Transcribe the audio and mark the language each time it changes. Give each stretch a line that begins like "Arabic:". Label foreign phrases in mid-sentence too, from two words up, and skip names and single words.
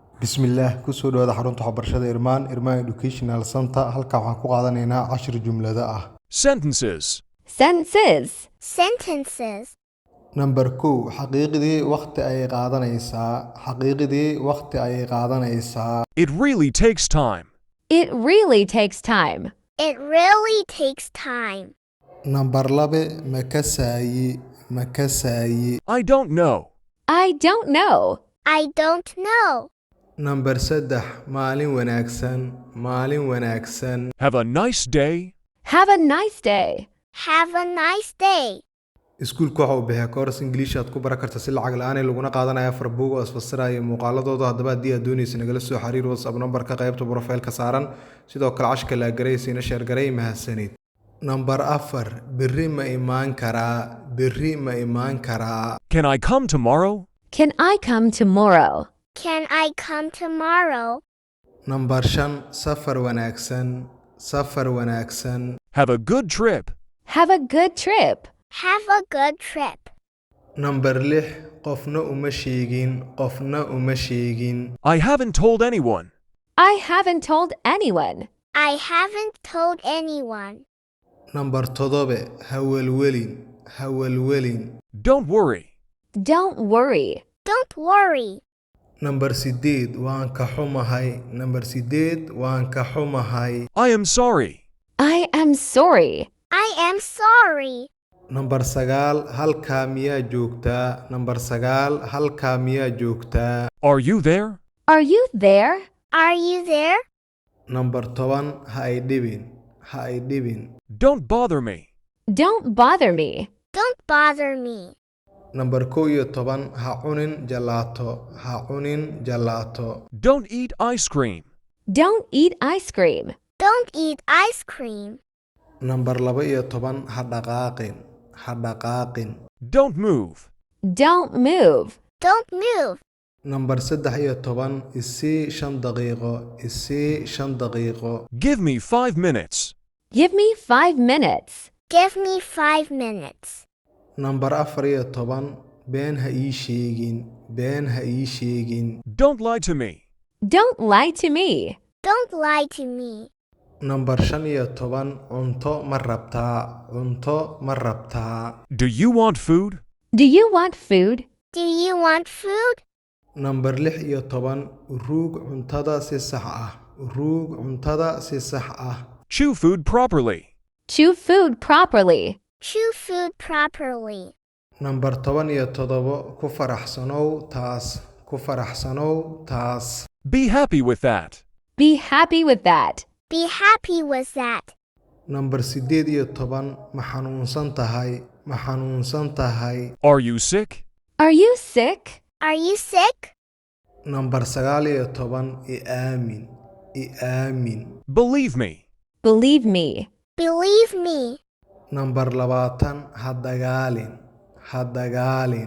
Somali: Bismillah kusoo dhawaada xarunta waxbarashada Irmaan Educational Center halka waxaan ku qaadanaynaa 10 jumlada ah.
English: Sentences. Sentences. Sentences.
Somali: Number 2 xaqiiqdii waqti ay qaadanaysaa.
English: It really takes time. It really takes time. It really takes time.
Somali: Number 2 makasaayi.
English: I don't know. I don't know. I don't know.
Somali: Number 3 maalin wanaagsan.
English: Have a nice day. Have a nice day. Have a nice day.
Somali: Iskuulku waxa uu bixiyaa
English: course English
Somali: aad ku baran kartaa si lacag la'aan ah laguna qaadanayo afar buug oo isfasiraya muuqaaladooda haddaba haddii aad doonayso nagala soo xiriir WhatsApp numberka qaybta profile-ka saaran sidoo kale cashka la garaysiina share garay mahadsanid. Number 4 berri ma imaan karaa.
English: Can I come tomorrow? Can I come tomorrow? Can I come tomorrow?
Somali: Number 5 safar wanaagsan.
English: Have a good trip. Have a good trip. Have a good trip.
Somali: Number 6 qofna uma sheegin.
English: I haven't told anyone. I haven't told anyone. I haven't told anyone.
Somali: Number 7 ha welwelin.
English: Don't worry. Don't worry. Don't worry.
Somali: Number 8 waan ka xumahay.
English: I am sorry. I am sorry. I am sorry.
Somali: Number 9 halkaa miyaa joogtaa.
English: Are you there? Are you there? Are you there?
Somali: Number 10 ha i dhibin.
English: Don't bother me. Don't bother me. Don't bother me.
Somali: Number 11 ha cunin jalaato.
English: Don't eat ice cream. Don't eat ice cream. Don't eat ice cream.
Somali: Number 12 ha dhaqaaqin.
English: Don't move. Don't move. Don't move.
Somali: Number 13 isii 5 daqiiqo.
English: Give me 5 minutes. Give me 5 minutes. Give me 5 minutes.
Somali: Number 14 been ha ii sheegin.
English: Don't lie to me. Don't lie to me. Don't lie to me.
Somali: Number 15 cunto ma rabtaa.
English: Do you want food? Do you want food? Do you want food?
Somali: Number 16 ruug cuntada si sax ah.
English: Chew food properly. Chew food properly. Chew food properly.
Somali: Number 17 ku faraxsanow taas.
English: Be happy with that. Be happy with that. Be happy with that.
Somali: Number 18 ma xanuunsan tahay.
English: Are you sick? Are you sick? Are you sick?
Somali: Number 19 i aamin.
English: Believe me. Believe me. Believe me.
Somali: Number 20 ha dagaalin.